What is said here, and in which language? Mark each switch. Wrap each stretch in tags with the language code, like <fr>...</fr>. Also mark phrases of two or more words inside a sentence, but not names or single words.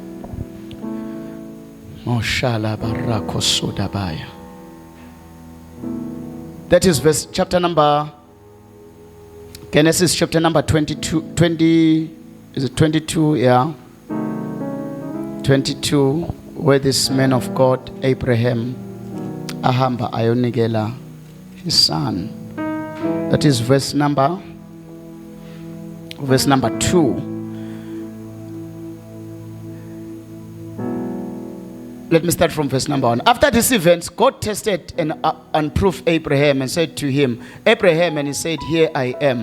<en>That is verse chapter number Genesis chapter number 20, is it 22? Yeah. 22, where this man of God, Abraham,</en> <zu>ahamba ayonikela</zu> <en>his son. That is verse number 2. Let me start from verse number 1. After this event, God tested and proved Abraham and said to him, Abraham, and he said, here I am.</en>